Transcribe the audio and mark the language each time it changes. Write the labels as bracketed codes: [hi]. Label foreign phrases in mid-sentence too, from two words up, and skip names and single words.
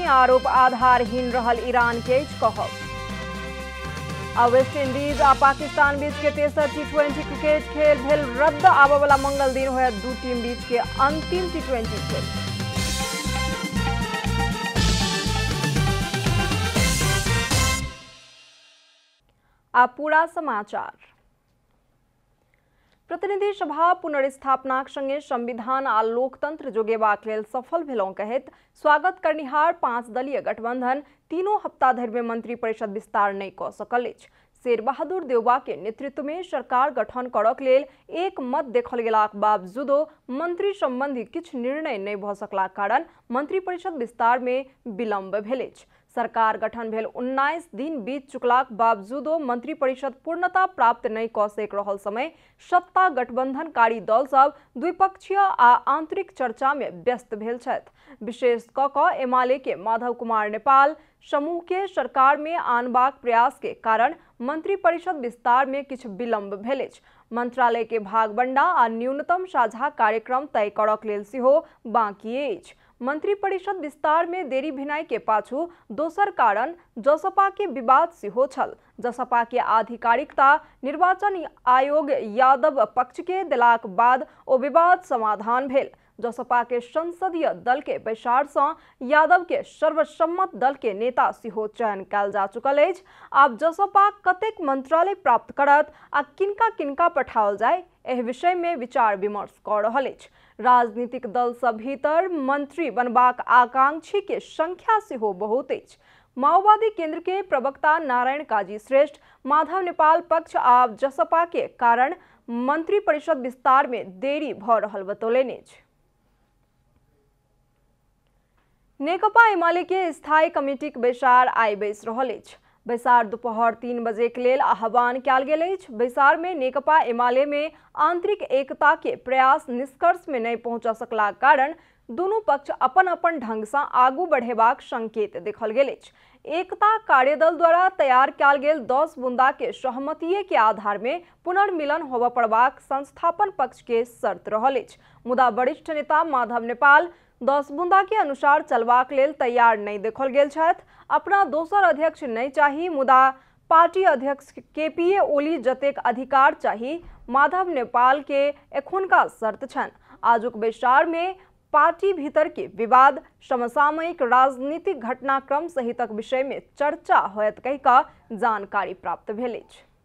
[mai] आरोप आधारहीन रहल ईरान के कहब। आ वेस्ट इंडीज आ पाकिस्तान बीच के तेसर टी20 क्रिकेट खेल भेल रद्द। आबय वाला मंगल दिन होयत दू टीम बीच के अंतिम टी20 खेल। आ पूरा समाचार। प्रतिनिधि सभा पुनर्स्थापनाक संगे संविधान आ लोकतंत्र जोगेबाक लेल सफल भेलहुं कहैत स्वागत करनिहार 5 दलीय गठबंधन तीनों हफ्ता धरि में मंत्री परिषद विस्तार नहीं क सकल अछि। शेर बहादुर देउबा के नेतृत्व में सरकार गठन करक लेल एक मत देखल गेलाक बावजूदो मंत्री संबंधी किछ निर्णय नहीं भ सकलाक कारण मंत्री परिषद विस्तार में विलंब भेल अछि। सरकार गठन भेल 19 दिन बीत चुकलाक बावजूदो मंत्री परिषद पूर्णता प्राप्त नहीं क सक रहल समय सत्ता गठबंधनकारी दल सब द्विपक्षीय आ आंतरिक चर्चा में व्यस्त भेल छथि। विशेष क एमाले के माधव कुमार नेपाल समूह के सरकार में आनबाक प्रयास के कारण मंत्री परिषद विस्तार में किछ विलंब भेल अछि। मंत्रालय के भागबंडा आ न्यूनतम साझा कार्यक्रम तय करक लेल सेहो बाकी अछि। मंत्री परिषद विस्तार में देरी भेनाइ के पाछू दोसर कारण जसपा के विवाद सेहो छल। जसपा के आधिकारिकता निर्वाचन आयोग यादव पक्ष के देलाक बाद ओ विवाद समाधान भेल। जसपा के संसदीय दल के बैसार से यादव के सर्वसम्मत दल के नेता सेहो चयन कयल जा चुकल अछि। आब जसपा कतेक मंत्रालय प्राप्त करत आ किनका किनका पठाओल जाय एहि विषय में विचार विमर्श क रहल अछि। राजनीतिक दल सब भीतर मंत्री बनबाक आकांक्षी के संख्या सेहो बहुत अछि। माओवादी केंद्र के प्रवक्ता नारायण काजी श्रेष्ठ माधव नेपाल पक्ष आ जसपा के कारण मंत्री परिषद विस्तार में देरी भ रहल बतौलनि अछि। नेकपा एमाले के स्थायी कमिटी के बैसार आइ बैस रहल अछि। बैसार दोपहर 3 बजे के लेल आह्वान कयल गेल अछि। बैसार में नेकपा एमाले में आंतरिक एकता के प्रयास निष्कर्ष में नहीं पहुंच सकला कारण दोनों पक्ष अपन अपन ढंग से आगू बढ़ेबाक संकेत देखल गेल अछि। एकता कार्यदल द्वारा तैयार कयल गेल 10 बुंदा के सहमति के आधार में पुनर्मिलन होबय पड़बाक संस्थापन पक्ष के शर्त रहल अछि। मुदा वरिष्ठ नेता माधव नेपाल 10 बुंदा के अनुसार चलबाक लेल तैयार नहीं देखल गेल छथि। अपना दोसर अध्यक्ष नहीं चाही, मुदा पार्टी अध्यक्ष केपीए ओली जतेक अधिकार चाही माधव नेपाल के एखुनका शर्त छनि। आजुक बैसार में पार्टी भीतर के विवाद, समसामयिक राजनीतिक घटनाक्रम सहितक विषय में चर्चा होयत कहि जानकारी प्राप्त भेल अछि।